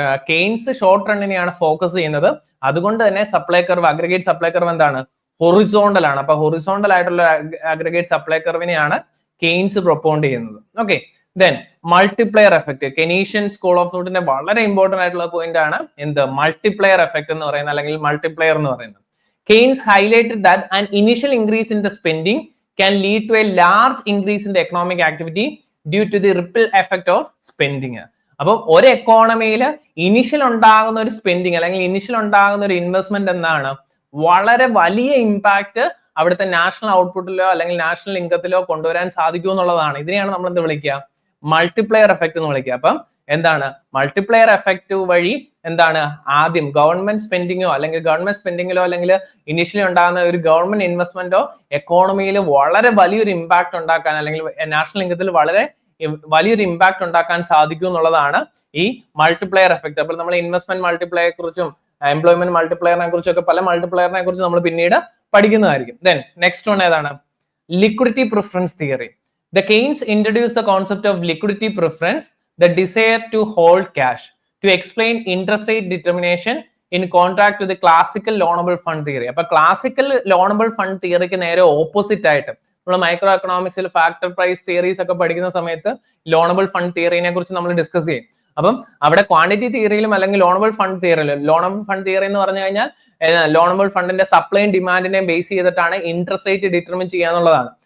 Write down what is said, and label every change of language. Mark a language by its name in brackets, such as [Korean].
[Malayalam] Keynes short റണ്ണിനെയാണ് focus ചെയ്യുന്നത്. അതുകൊണ്ട് തന്നെ supply curve, aggregate supply curve എന്താണ്? ഹൊറിസോണ്ടൽ ആണ്. അപ്പൊ ഹൊറിസോണ്ടൽ ആയിട്ടുള്ള അഗ്രഗേറ്റ് സപ്ലൈ കർവിനെയാണ് കെയ്ൻസ് പ്രൊപ്പോണ്ട് ചെയ്യുന്നത്. Okay, then multiplier effect. Keynesian school of തോട്ടിന്റെ വളരെ ഇമ്പോർട്ടന്റ് ആയിട്ടുള്ള പോയിന്റ് ആണ് എന്ത്? മൾട്ടിപ്ലയർ എഫക്ട് എന്ന് പറയുന്നത്, അല്ലെങ്കിൽ മൾട്ടിപ്ലയർ എന്ന് പറയുന്നത്. [English] Keynes highlighted that an initial increase in the spending can lead to a large increase in the economic activity due to the ripple effect of spending. [Malayalam] അപ്പൊ ഒരു എക്കോണമിയിൽ ഇനിഷ്യൽ ഉണ്ടാകുന്ന ഒരു സ്പെൻഡിങ് അല്ലെങ്കിൽ ഇനിഷ്യൽ ഉണ്ടാകുന്ന ഒരു ഇൻവെസ്റ്റ്മെന്റ് എന്താണ്? വളരെ വലിയ ഇമ്പാക്ട് അവിടുത്തെ നാഷണൽ ഔട്ട്പുട്ടിലോ അല്ലെങ്കിൽ നാഷണൽ ഇൻകത്തിലോ കൊണ്ടുവരാൻ സാധിക്കും എന്നുള്ളതാണ്. ഇതിനെയാണ് നമ്മൾ എന്ത് വിളിക്കുക? മൾട്ടിപ്ലയർ എഫക്ട് എന്ന് വിളിക്കുക. അപ്പം എന്താണ് മൾട്ടിപ്ലയർ എഫക്ട് വഴി? എന്താണ് ആദ്യം ഗവൺമെന്റ് സ്പെൻഡിങ്ങോ അല്ലെങ്കിൽ ഗവൺമെന്റ് സ്പെൻഡിങ്ങിലോ അല്ലെങ്കിൽ ഇനിഷ്യലി ഉണ്ടാകുന്ന ഒരു ഗവൺമെന്റ് ഇൻവെസ്റ്റ്മെന്റോ എക്കോണമിയിൽ വളരെ വലിയൊരു ഇമ്പാക്ട് ഉണ്ടാക്കാൻ അല്ലെങ്കിൽ നാഷണൽ ഇൻകത്തിൽ വളരെ വലിയൊരു ഇമ്പാക്ട് ഉണ്ടാക്കാൻ സാധിക്കും എന്നുള്ളതാണ് ഈ മൾട്ടിപ്ലയർ എഫക്ട്. അപ്പോൾ നമ്മൾ ഇൻവെസ്റ്റ്മെന്റ് മൾട്ടിപ്ലയറെ കുറിച്ചും എംപ്ലോയ്മെന്റ് മൾട്ടിപ്ലയറിനെ കുറിച്ചും ഒക്കെ പല മൾട്ടിപ്ലയറിനെ കുറിച്ച് നമ്മൾ പിന്നീട് പഠിക്കുന്നതായിരിക്കും. ദെൻ നെക്സ്റ്റ് വൺ ഏതാണ്? Liquidity preference theory. [English] The Keynes introduced the concept of liquidity preference, the desire to hold cash, to explain interest rate determination in contrast to the classical loanable fund theory. [Malayalam] അപ്പൊ classical ലോണബിൾ fund തിയറിക്ക് നേരെ opposite ആയിട്ട് നമ്മൾ micro എക്കണോമിക്സിൽ factor price theories ഒക്കെ പഠിക്കുന്ന സമയത്ത് ലോണബിൾ fund തിയറിനെ കുറിച്ച് നമ്മൾ discuss ചെയ്യും. അപ്പം അവിടെ ക്വാണ്ടിറ്റി തിയറിയിലും അല്ലെങ്കിൽ ലോണബിൾ ഫണ്ട് തിയറിയിലും, ലോണബിൾ ഫണ്ട് തിയറി എന്ന് പറഞ്ഞു കഴിഞ്ഞാൽ ലോണബിൾ ഫണ്ടിന്റെ സപ്ലൈയും ഡിമാൻഡിനെയും ബേസ് ചെയ്തിട്ടാണ് ഇൻട്രസ്റ്റ് റേറ്റ് ഡിറ്റർമിൻ ചെയ്യാന്നുള്ളതാണ്.